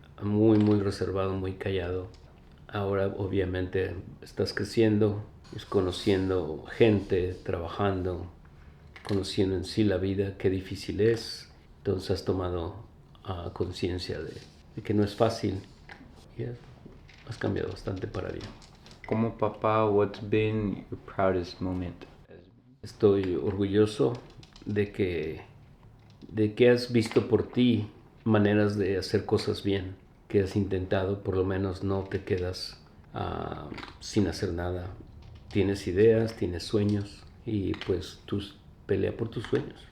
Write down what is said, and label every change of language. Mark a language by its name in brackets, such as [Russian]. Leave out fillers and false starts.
[Spanish] Muy, muy reservado, muy callado. Ahora obviamente estás creciendo, conociendo gente, trabajando, conociendo en sí la vida, qué difícil es. Entonces has tomado conciencia de que no es fácil y has cambiado bastante para bien. Como papá, [English] what's been your proudest moment? [Spanish] Estoy orgulloso de que has visto por ti maneras de hacer cosas bien, que has intentado, por lo menos no te quedas sin hacer nada. Tienes ideas, tienes sueños y pues tú pelea por tus sueños.